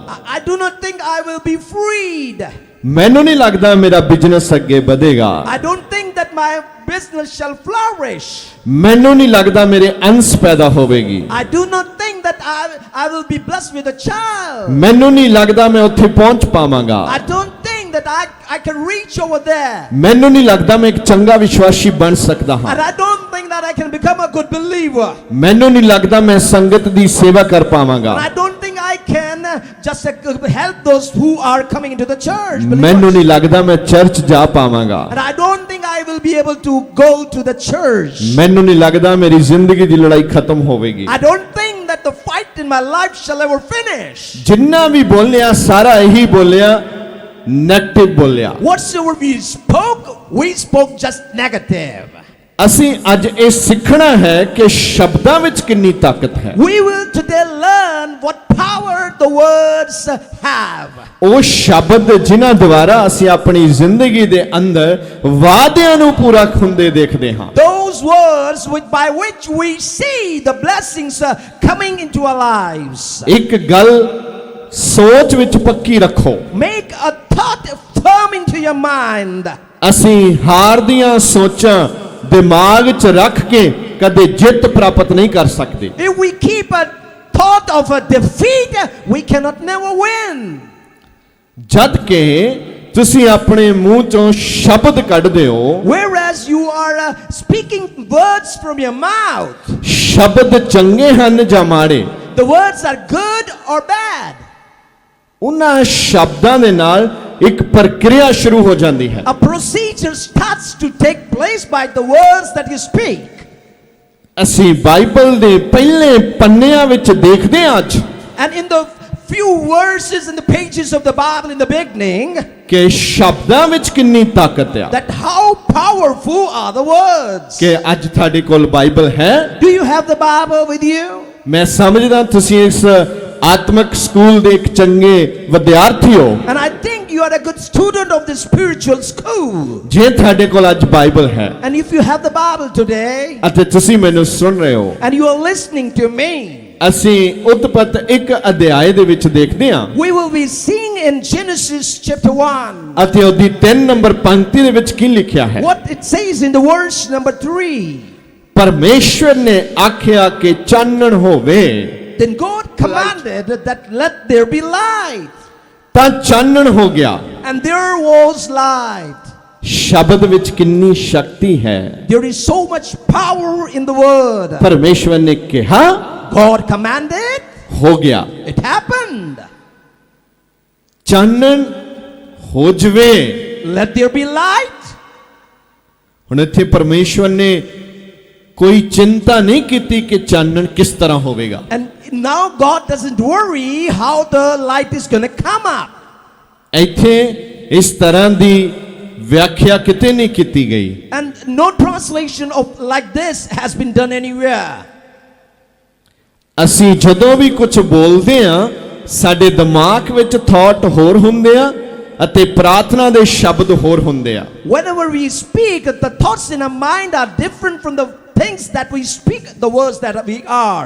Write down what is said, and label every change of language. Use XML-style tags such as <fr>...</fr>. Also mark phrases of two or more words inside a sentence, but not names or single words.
<en>I do not think I will be freed.</en> <pa>ਮੈਨੂੰ ਨਹੀਂ ਲੱਗਦਾ ਮੇਰਾ ਬਿਜ਼ਨਸ ਅੱਗੇ ਵਧੇਗਾ</pa> <en>I don't think that my business shall flourish.</en> <pa>ਮੈਨੂੰ ਨਹੀਂ ਲੱਗਦਾ ਮੇਰੇ ਅੰਸ਼ ਪੈਦਾ ਹੋਵੇਗੀ</pa> <en>I do not think that I will be blessed with a child.</en> <pa>ਮੈਨੂੰ ਨਹੀਂ ਲੱਗਦਾ ਮੈਂ ਉੱਥੇ ਪਹੁੰਚ ਪਾਵਾਂਗਾ</pa> <en>I don't think that I can reach over there.</en> <pa>ਮੈਨੂੰ ਨਹੀਂ ਲੱਗਦਾ ਮੈਂ ਇੱਕ ਚੰਗਾ ਵਿਸ਼ਵਾਸੀ ਬਣ ਸਕਦਾ ਹਾਂ</pa> <en>And I don't think that I can become a good believer.</en> <pa>ਮੈਨੂੰ ਨਹੀਂ ਲੱਗਦਾ ਮੈਂ ਸੰਗਤ ਦੀ ਸੇਵਾ ਕਰ ਪਾਵਾਂਗਾ</pa> <en>And I don't think I can just help those who are coming into the church.</en> <pa>ਮੈਨੂੰ ਨਹੀਂ ਲੱਗਦਾ ਮੈਂ ਚਰਚ ਜਾ ਪਾਵਾਂਗਾ</pa> <en>And I don't think I will be able to go to the church.</en> <pa>ਮੈਨੂੰ ਨਹੀਂ ਲੱਗਦਾ ਮੇਰੀ ਜ਼ਿੰਦਗੀ ਦੀ ਲੜਾਈ ਖਤਮ ਹੋਵੇਗੀ</pa> <en>I don't think that the fight in my life shall ever finish.</en> <pa>ਜਿੰਨਾ ਵੀ ਬੋਲਿਆ ਸਾਰਾ ਇਹੀ ਬੋਲਿਆ ਨੈਗੇਟਿਵ ਬੋਲਿਆ</pa> <en>Whatsoever we spoke just negative.</en> <pa>ਅਸੀਂ ਅੱਜ ਇਹ ਸਿੱਖਣਾ ਹੈ ਕਿ ਸ਼ਬਦਾਂ ਵਿੱਚ ਕਿੰਨੀ ਤਾਕਤ ਹੈ</pa> <en>We will today learn what power the words have.</en> <pa>ਉਹ ਸ਼ਬਦ ਜਿਨ੍ਹਾਂ ਦੁਆਰਾ ਅਸੀਂ ਆਪਣੀ ਜ਼ਿੰਦਗੀ ਦੇ ਅੰਦਰ ਵਾਅਦਿਆਂ ਨੂੰ ਪੂਰਾ ਹੁੰਦੇ ਦੇਖਦੇ ਹਾਂ</pa> <en>Those words by which we see the blessings coming into our lives.</en> <pa>ਇੱਕ ਗੱਲ ਸੋਚ ਵਿੱਚ ਪੱਕੀ ਰੱਖੋ</pa> <en>Make a thought firm into your mind.</en> <pa>ਅਸੀਂ ਹਾਰ ਦੀਆਂ ਸੋਚਾਂ ਦਿਮਾਗ 'ਚ ਰੱਖ ਕੇ ਕਦੇ ਜਿੱਤ ਪ੍ਰਾਪਤ ਨਹੀਂ ਕਰ ਸਕਦੇ</pa> <en>If we keep a thought of a defeat, we cannot never win.</en> <pa>ਜਦ ਕਿ ਤੁਸੀਂ ਆਪਣੇ ਮੂੰਹ 'ਚੋਂ ਸ਼ਬਦ ਕੱਢਦੇ ਹੋ</pa> <en>Whereas you are speaking words from your mouth.</en> <pa>ਸ਼ਬਦ ਚੰਗੇ ਹਨ ਜਾਂ ਮਾੜੇ</pa> <en>The words are good or bad.</en> <pa>ਉਹਨਾਂ ਸ਼ਬਦਾਂ ਦੇ ਨਾਲ ਇੱਕ ਪ੍ਰਕਿਰਿਆ ਸ਼ੁਰੂ ਹੋ ਜਾਂਦੀ ਹੈ</pa> <en>A procedure starts to take place by the words that you speak.</en> <pa>ਅਸੀਂ ਬਾਈਬਲ ਦੇ ਪਹਿਲੇ ਪੰਨਿਆਂ ਵਿੱਚ ਦੇਖਦੇ ਹਾਂ ਅੱਜ</pa> <en>And in the few verses in the pages of the Bible in the beginning,</en> <pa>ਕਿ ਸ਼ਬਦਾਂ ਵਿੱਚ ਕਿੰਨੀ ਤਾਕਤ ਹੈ</pa> <en>that how powerful are the words.</en> <pa>ਕਿ ਅੱਜ ਤੁਹਾਡੇ ਕੋਲ ਬਾਈਬਲ ਹੈ</pa> <en>Do you have the Bible with you?</en> <pa>ਮੈਂ ਸਮਝਦਾ ਤੁਸੀਂ ਇਸ ਆਤਮਿਕ ਸਕੂਲ ਦੇ ਇੱਕ ਚੰਗੇ ਵਿਦਿਆਰਥੀ ਹੋ</pa> <en>And I think you are a good student of the spiritual school.</en> <pa>ਜੇ ਤੁਹਾਡੇ ਕੋਲ ਅੱਜ ਬਾਈਬਲ ਹੈ</pa> <en>And if you have the Bible today</en> <pa>ਅਤੇ ਤੁਸੀਂ ਮੈਨੂੰ ਸੁਣ ਰਹੇ ਹੋ</pa> <en>and you are listening to me,</en> <pa>ਅਸੀਂ ਉਤਪਤ ਇੱਕ ਅਧਿਆਏ ਦੇ ਵਿੱਚ ਦੇਖਦੇ ਹਾਂ</pa> <en>we will be seeing in Genesis chapter 1</en> <pa>ਅਤੇ ਉਹਦੀ 3 ਨੰਬਰ ਪੰਕਤੀ ਦੇ ਵਿੱਚ ਕੀ ਲਿਖਿਆ ਹੈ</pa> <en>what it says in the verse number 3.</en> <pa>ਪਰਮੇਸ਼ਵਰ ਨੇ ਆਖਿਆ ਕਿ ਚਾਨਣ ਹੋਵੇ</pa> <en>Then God commanded that let there be light.</en> <pa>ਤਾਂ ਚਾਨਣ ਹੋ ਗਿਆ</pa> <en>And there was light.</en> <pa>ਸ਼ਬਦ ਵਿੱਚ ਕਿੰਨੀ ਸ਼ਕਤੀ ਹੈ</pa> <en>There is so much power in the word.</en> <pa>ਪਰਮੇਸ਼ਵਰ ਨੇ ਕਿਹਾ</pa> <en>God commanded,</en> <pa>ਹੋ ਗਿਆ</pa> <en>it happened.</en> <pa>ਚਾਨਣ ਹੋ ਜਵੇ</pa> <en>Let there be light.</en> <pa>ਹੁਣ ਇੱਥੇ ਪਰਮੇਸ਼ਵਰ ਨੇ ਕੋਈ ਚਿੰਤਾ ਨਹੀਂ ਕੀਤੀ ਕਿ ਚਾਨਣ ਕਿਸ ਤਰ੍ਹਾਂ ਹੋਵੇਗਾ</pa> <en>And now God doesn't worry how the light is going to come up.</en> <pa>ਇੱਥੇ ਇਸ ਤਰ੍ਹਾਂ ਦੀ ਵਿਆਖਿਆ ਕਿਤੇ ਨਹੀਂ ਕੀਤੀ ਗਈ</pa> <en>And no translation of like this has been done anywhere.</en> <pa>ਅਸੀਂ ਜਦੋਂ ਵੀ ਕੁਝ ਬੋਲਦੇ ਆ ਸਾਡੇ ਦਿਮਾਗ ਵਿੱਚ ਥਾਟ ਹੋਰ ਹੁੰਦੇ ਆ ਅਤੇ ਪ੍ਰਾਰਥਨਾ ਦੇ ਸ਼ਬਦ ਹੋਰ ਹੁੰਦੇ ਆ।</pa> <en>Whenever we speak, the thoughts in our mind are different from the things that we speak, the words that we are.</en>